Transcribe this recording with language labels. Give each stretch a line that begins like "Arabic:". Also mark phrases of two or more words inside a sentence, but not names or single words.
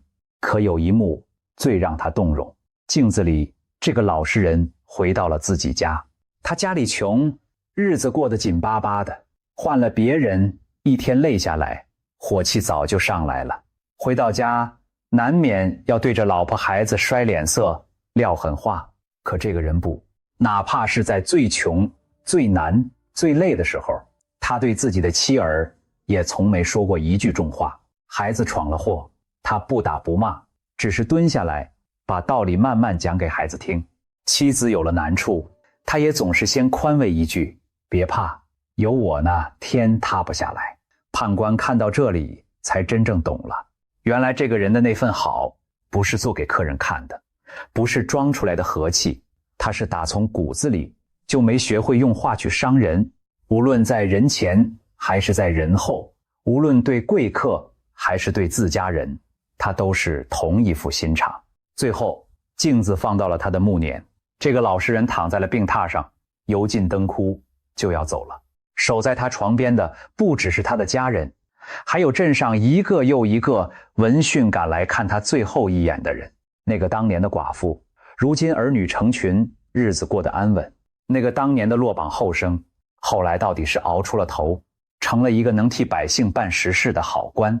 Chinese: 可有一幕最讓他動容，鏡子裡這個老實人回到了自己家，他家裡窮，日子過得緊巴巴的，換了別人一天累下來，火氣早就上來了。回到家難免要對着老婆孩子摔臉色，撂狠話。可這個人不，哪怕是在最窮、最難、最累的時候，他對自己的妻兒也從沒說過一句重話。孩子闖了禍，他不打不罵，只是蹲下來把道理慢慢講給孩子聽。妻子有了難處，他也總是先寬慰一句，別怕，有我呢，天塌不下來。判官看到這裡才真正懂了，原來這個人的那份好不是做給客人看的，不是裝出來的和氣，他是打從骨子裡就沒學會用話去傷人，無論在人前還是在人後，無論對貴客還是對自家人，他都是同一副心腸。最後鏡子放到了他的暮年，這個老實人躺在了病榻上，油尽燈枯，就要走了。守在他床邊的不只是他的家人，還有鎮上一個又一個聞訊趕來看他最後一眼的人。那個當年的寡婦，如今兒女成群，日子過得安穩。那個當年的落榜後生，後來到底是熬出了頭，成了一個能替百姓辦實事的好官。